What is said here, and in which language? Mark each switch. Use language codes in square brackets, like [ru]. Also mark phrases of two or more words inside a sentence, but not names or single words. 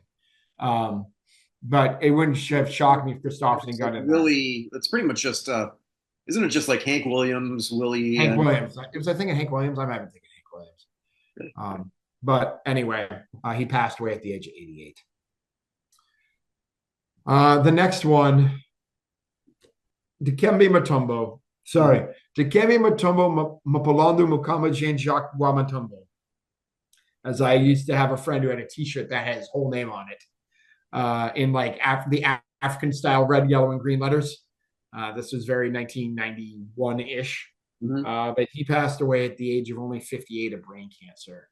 [en] Um, but it wouldn't have shocked me if Christopherson it's like got in that. Willie. It's pretty much just. Isn't it just like Hank Williams, Willie, Hank and Williams. It was I thinking Hank Williams. I'm having thinking Hank Williams. But anyway, he passed away at the age of 88. The next one, Dikembe Mutombo. Sorry, Dikembe Mutombo Mapolando Mukama Jean Jacques Mutombo. As I used to have a friend who had a T-shirt that had his whole name on it, in like the African style red, yellow, and green letters. This was very 1991 ish. Mhm. But he passed away at the age of only 58 of brain cancer.